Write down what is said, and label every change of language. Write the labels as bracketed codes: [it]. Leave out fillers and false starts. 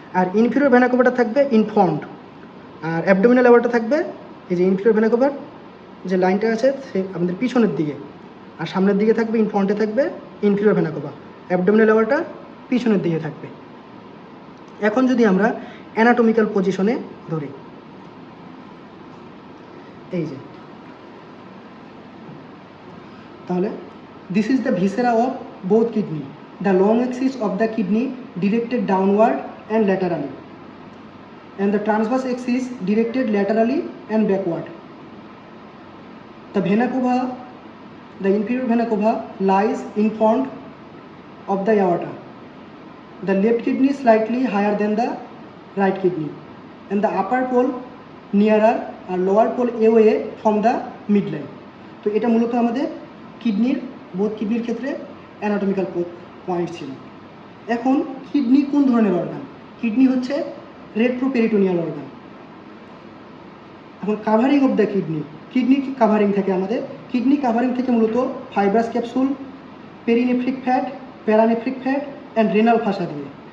[bn] আর inferior vena কোভাটা থাকবে in front, আর abdominal aorta থাকবে এই যে ইনফিরিয়র ভেনা কোভার যে লাইনটা আছে সে আমাদের পিছনের দিকে, আর সামনের দিকে থাকবে ইনফ্রন্টে থাকবে ইনফিরিয়র ভেনা কোভা, অ্যাবডোমিনাল অ্যাওয়ার্টা পিছনের দিকে থাকবে। এখন যদি আমরা অ্যানাটমিক্যাল পজিশনে ধরি, এই যে, তাহলে [en] this is the viscera of both kidney. The long axis of the kidney directed downward and laterally, and the transverse axis directed laterally and backward. The vena cava, the inferior vena cava lies in front of the aorta. The left kidney slightly higher than the right kidney, and the upper pole nearer or lower pole away from the midline. [bn] তো এটা মূলত আমাদের কিডনির, both কিডনির ক্ষেত্রে anatomical point ছিল। এখন kidney কোন ধরনের অর্গান? কিডনি হচ্ছে রেট্রোপেরিটোনিয়াল অর্গান। এখন [en] covering of the kidney, [bn] kidney covering থাকে আমাদের, কিডনি কাভারিং থেকে মূলত fibrous capsule, পেরিনেফ্রিক fat, প্যারানেফ্রিক fat and renal ফাসা দিয়ে।